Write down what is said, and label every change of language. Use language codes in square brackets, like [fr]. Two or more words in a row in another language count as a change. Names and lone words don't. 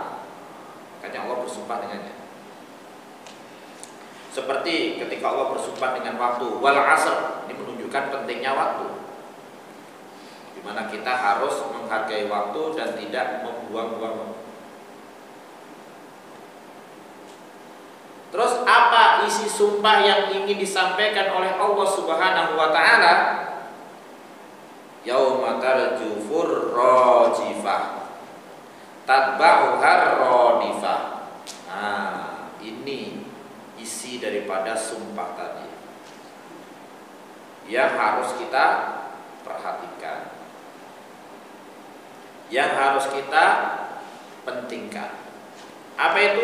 [id] Makanya Allah bersumpah dengannya. Seperti ketika Allah bersumpah dengan waktu, [ar] والعصر, [id] ini menunjukkan pentingnya waktu, di mana kita harus menghargai waktu dan tidak membuang-buang waktu. Terus apa isi sumpah yang ingin disampaikan oleh Allah [ar] سبحانه وتعالى? يوم ترجف الراجفة تتبعها الرادفة. [id] Nah, ini isi daripada sumpah tadi yang harus kita perhatikan, yang harus kita pentingkan. Apa itu?